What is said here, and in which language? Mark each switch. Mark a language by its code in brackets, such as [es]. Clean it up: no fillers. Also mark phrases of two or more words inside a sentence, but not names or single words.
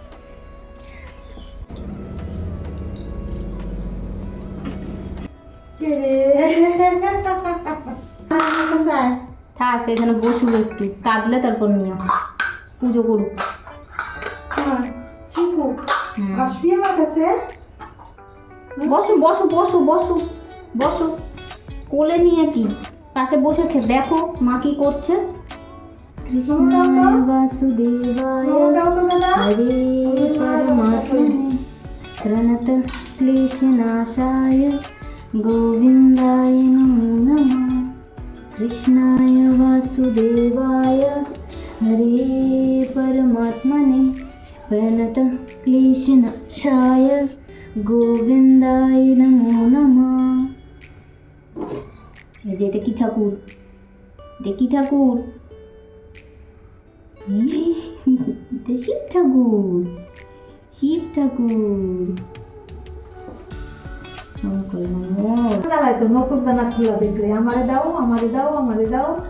[bn] থাক এখানে বসুক, একটু কাঁদলে তারপর নিয়ে পুজো করুক। বসো বসো বসো বসো বসো, কোলে নিয়ে কি পাশে বসে দেখো মা কি করছে। [sa] কৃষ্ণায় বাসুদেবায় হরে পরমাত্মনে प्रणत क्लेशनाशाय गोविन्दाय नमो नमः कृष्णाय वासुदेवाय हरे परमात्मने प्रणत क्लेशनाशाय गोविन्दाय नमो नमः। [bn] এই যে এটা কি ঠাকুর, এটা কি ঠাকুর? এটা শিব ঠাকুর, শিব ঠাকুর। দাঁড়াই তো নকুল দানা খোলা দেখলে আমারে দাও আমারে দাও আমারে দাও।